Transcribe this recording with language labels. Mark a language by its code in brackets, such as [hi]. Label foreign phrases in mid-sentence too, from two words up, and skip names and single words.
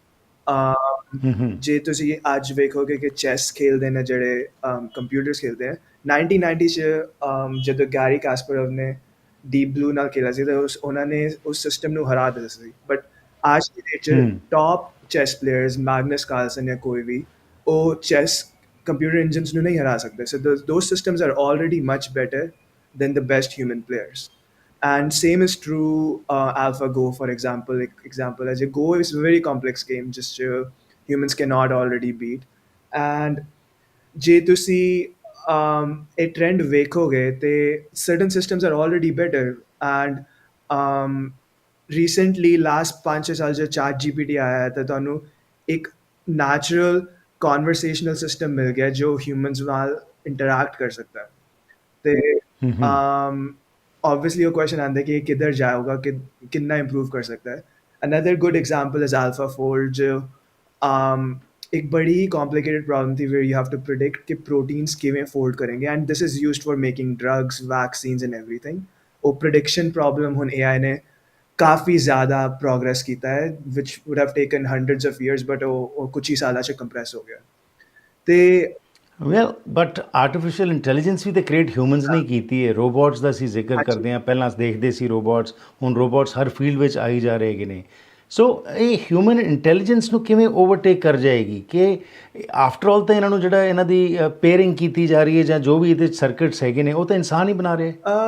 [pa] ਜੇ ਤੁਸੀਂ ਅੱਜ ਵੇਖੋਗੇ ਕਿ ਚੈਸ ਖੇਲਦੇ ਨੇ ਜਿਹੜੇ ਕੰਪਿਊਟਰਸ ਖੇਲਦੇ ਆ, 1990 'ਚ ਜਦੋਂ ਗੈਰੀ ਕਾਸਪਰੋਵ ਨੇ ਡੀਪ ਬਲੂ ਨਾਲ ਖੇਲਿਆ ਸੀ ਤਾਂ ਉਹਨਾਂ ਨੇ ਉਸ ਸਿਸਟਮ ਨੂੰ ਹਰਾ ਦਿੱਤਾ ਸੀ। ਬਟ ਅੱਜ ਦੀ ਡੇਟ 'ਚ [en] top chess players, [pa] ਮੈਗਨਸ ਕਾਰਲਸਨ ਜਾਂ ਕੋਈ ਵੀ, ਉਹ [en] chess computer engines [pa] ਨੂੰ ਨਹੀਂ ਹਰਾ ਸਕਦੇ। [en] So those systems are already much better than the best human players. And same is true AlphaGo, for example. Example as Go is a very complex game, just humans cannot already beat. And [pa] ਜੇ ਤੁਸੀਂ [en] a trend [pa] ਵੇਖੋਗੇ ਤੇ [en] certain systems are already better. And recently last 5 [pa] ਸਾਲ ਜੋ ChatGPT ਆਇਆ ਤਾਂ ਤੁਹਾਨੂੰ ਇੱਕ [en] natural conversational system [pa] ਮਿਲ ਗਿਆ ਜੋ humans ਨਾਲ interact ਕਰ ਸਕਦਾ ਹੈ ਤੇ obviously ਉਹ question ਆਉਂਦਾ ਹੈ ਕਿ ਇਹ ਕਿੱਧਰ ਜਾਊਗਾ, ਕਿੰਨਾ improve ਕਰ ਸਕਦਾ ਹੈ। [en] Another good example is AlphaFold ਜੋ [hi] एक बड़ी ही [en] complicated problem थी where you have to predict कि proteins किवें fold करेंगे and this is used for making drugs, vaccines and everything। वो prediction problem ਹੁਣ AI [hi] ने काफ़ी ज़्यादा प्रोग्रेस कीता है [en] which would have taken hundreds of years but [pa] ਉਹ ਕੁਛ ਹੀ ਸਾਲਾਂ 'ਚ ਕੰਪਰੈਸ ਹੋ ਗਿਆ ਤੇ ਵੈਲ ਬਟ [en] artificial intelligence [pa] ਵੀ ਤੇ ਕ੍ਰੀਏਟ ਹਿਊਮਨਸ ਨੇ ਕੀਤੀ ਹੈ। ਰੋਬੋਟਸ ਦਾ ਅਸੀਂ ਜ਼ਿਕਰ ਹਾਂਜੀ ਕਰਦੇ ਹਾਂ, ਪਹਿਲਾਂ ਦੇਖਦੇ ਸੀ ਰੋਬੋਟਸ, ਹੁਣ ਰੋਬੋਟਸ ਹਰ ਫੀਲਡ ਵਿੱਚ ਆਈ ਜਾ ਰਹੇ ਹੈਗੇ ਨੇ। ਸੋ ਇਹ [en] human intelligence [pa] ਨੂੰ ਕਿਵੇਂ ਓਵਰਟੇਕ ਕਰ ਜਾਏਗੀ ਕਿ [en] after all [pa] ਤਾਂ ਇਹਨਾਂ ਨੂੰ ਜਿਹੜਾ ਇਹਨਾਂ ਦੀ ਪੇਅਰਿੰਗ ਕੀਤੀ ਜਾ ਰਹੀ ਹੈ ਜਾਂ ਜੋ ਵੀ ਇਹਦੇ ਸਰਕਟਸ ਹੈਗੇ ਨੇ ਉਹ ਤਾਂ ਇਨਸਾਨ ਹੀ ਬਣਾ ਰਹੇ।